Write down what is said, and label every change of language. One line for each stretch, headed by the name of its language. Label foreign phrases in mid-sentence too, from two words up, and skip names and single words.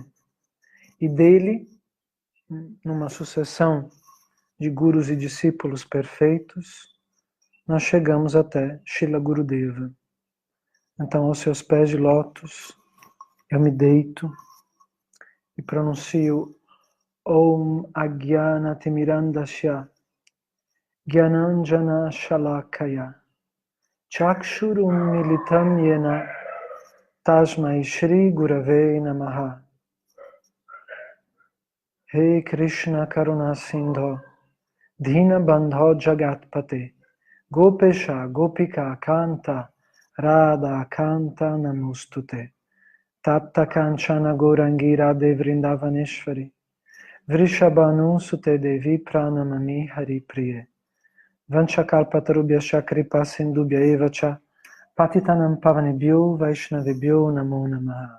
Portuguese: E dele, numa sucessão de gurus e discípulos perfeitos, nós chegamos até Srila Gurudeva. Então, aos seus pés de lótus, eu me deito e pronuncio
Sanskrit: ओम् अज्ञानतिमिरान्धस्य ज्ञानाञ्जन शलाकया चक्षुरुम् मिलितम् येन तस्मै श्री गुरवे नमः. हे कृष्ण करुणा सिन्धो दीन बन्धो जगत्पते गोपेश गोपिका कान्त राधा कान्त नमोऽस्तुते तप्त काञ्चन गौराङ्गिर देवृन्दावनेश्वरि वृषभानु सुते देवि प्रणमामि हरि प्रिये वाञ्छाकल्पतरुभ्यश्च कृपा सिन्धुभ्य एवच पतितानाम् पावनेभ्यो वैष्णवेभ्यो नमो नमः.